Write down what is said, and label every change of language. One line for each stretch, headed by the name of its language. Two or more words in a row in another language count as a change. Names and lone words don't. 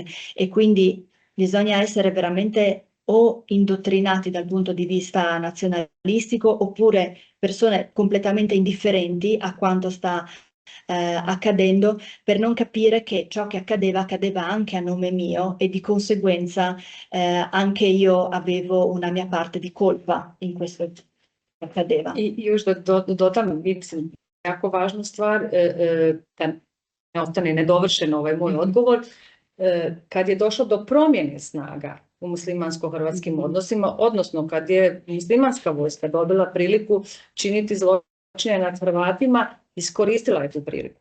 Italian: E quindi bisogna essere veramente o indottrinati dal punto di vista nazionalistico, oppure persone completamente indifferenti a quanto sta accadendo, per non capire che ciò che accadeva anche a nome mio, e di conseguenza anche io avevo una mia parte di colpa in questo che accadeva.
Croatian: I još da dodam, mislim, jako važnu stvar, da ne ostane nedovršen ovaj moj odgovor, kad je došlo do promjene snaga u muslimansko-hrvatskim odnosima, odnosno kad je muslimanska vojska dobila priliku činiti zločine nad Hrvatima, iskoristila je tu priliku.